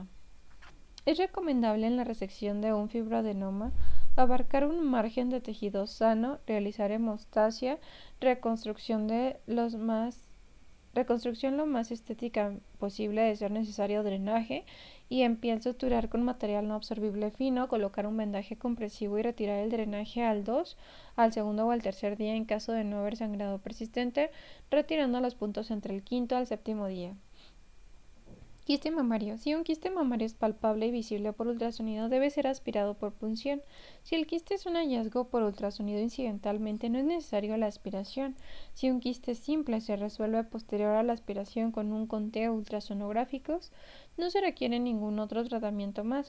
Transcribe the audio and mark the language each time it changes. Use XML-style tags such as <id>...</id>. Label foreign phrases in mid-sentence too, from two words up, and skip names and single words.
<es>Es recomendable en la resección de un fibroadenoma abarcar un margen de tejido sano, realizar hemostasia, reconstrucción lo más estética posible, de ser necesario drenaje, y en piel suturar con material no absorbible fino, colocar un vendaje compresivo y retirar el drenaje al segundo o al tercer día en caso de no haber sangrado persistente, retirando los puntos entre el quinto al séptimo día. Quiste mamario. Si un quiste mamario es palpable y visible por ultrasonido, debe ser aspirado por punción. Si el quiste es un hallazgo por ultrasonido incidentalmente, no es necesario la aspiración. Si un quiste simple se resuelve posterior a la aspiración con un conteo ultrasonográficos, no se requiere ningún otro tratamiento más.</es>